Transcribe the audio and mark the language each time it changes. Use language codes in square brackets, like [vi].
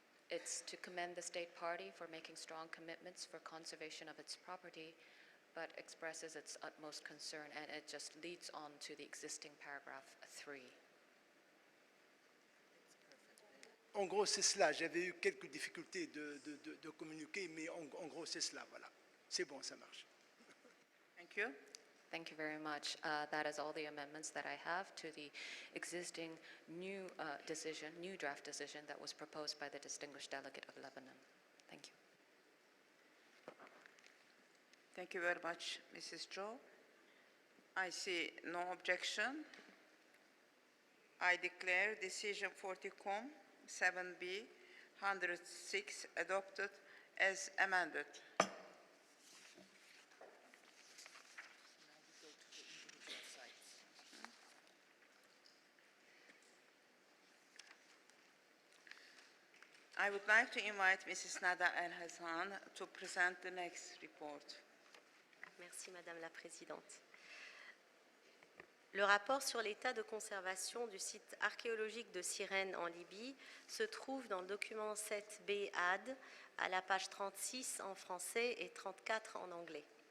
[en] It's to commend the State Party for making strong commitments for conservation of its property, but expresses its utmost concern, and it just leads on to the existing paragraph 3. [fr] En gros, c'est cela. J'avais eu quelques difficultés de communiquer, mais en gros, c'est cela. Voilà. C'est bon, ça marche. [en] Thank you. Thank you very much. That is all the amendments that I have to the existing new decision, new draft decision that was proposed by the distinguished delegate of Lebanon. Thank you. Thank you very much, Mrs. Zhou. I see no objection. I declare decision 40-COM 7B 106 adopted as amended. I would like to invite Mrs. Nada El Hassan to present the next report. [fr] Merci Madame la Présidente. Le rapport sur l'état de conservation du site archéologique de Cyrène en Libye se trouve dans le document 7B AD à la page 36 en français et 34 en anglais.